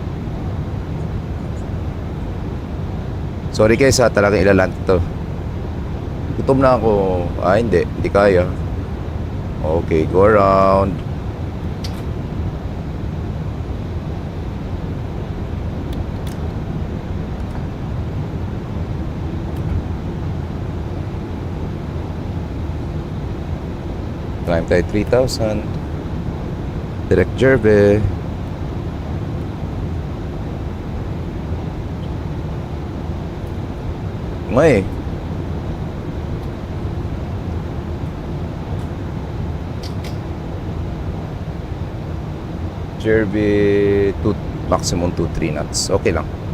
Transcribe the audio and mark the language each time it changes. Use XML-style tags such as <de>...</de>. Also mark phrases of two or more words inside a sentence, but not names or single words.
<tl>Sorry guys ha, talagang ilalant ito. Gutom na ako. Hindi kaya.</tl> <en>Okay, go around. Climb tayo 3,000. Direct Jerbe. Ngay. Jerbe maximum 2-3 knots.</en> <tl>Okay lang.</tl>